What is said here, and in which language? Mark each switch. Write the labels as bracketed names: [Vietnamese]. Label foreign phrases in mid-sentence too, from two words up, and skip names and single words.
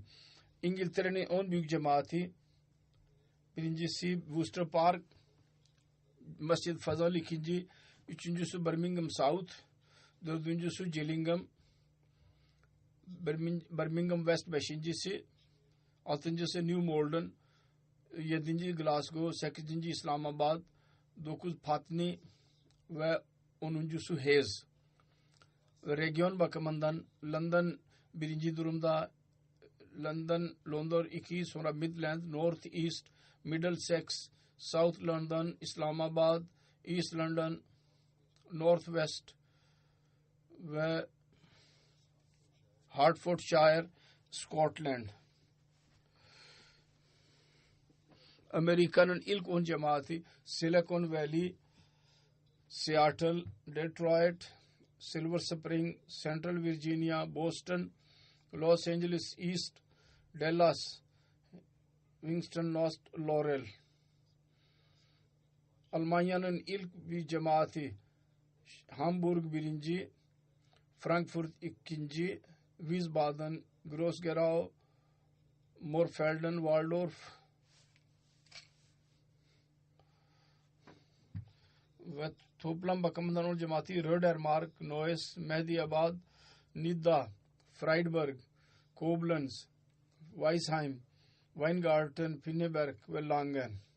[Turkish] İngiltere'nin 10 büyük cemaati birincisi Worcester Park, Masjid Fazal, ikinci, üçüncüsü Birmingham South, dördüncüsü Gillingham, Birmingham West beşincisi, altıncısı New Malden, 7. Glasgow, 8. İslamabad, 9 Patni ve 10'uncusu Hayes. Region bakımından London birinci durumda, London 2, sonra Midland, North East, Middlesex, South London, İslamabad, East London, North West ve Hertfordshire, Scotland. Amerika'nın ilk 10 cemaati Silicon Valley, Seattle, Detroit, Silver Spring, Central Virginia, Boston, Los Angeles East, Dallas, Winston, North Laurel. Almanya'nın ilk bir cemaati Hamburg birinci, Frankfurt ikinci, Wiesbaden, Gross-Gerau, Morfelden, Waldorf ve toplam bakımından o cemaati Rödermark, Neuss, Mehdiabad, Nidda, Freiburg, Koblenz, Weisheim, Weingarten, Pinneberg ve Langen.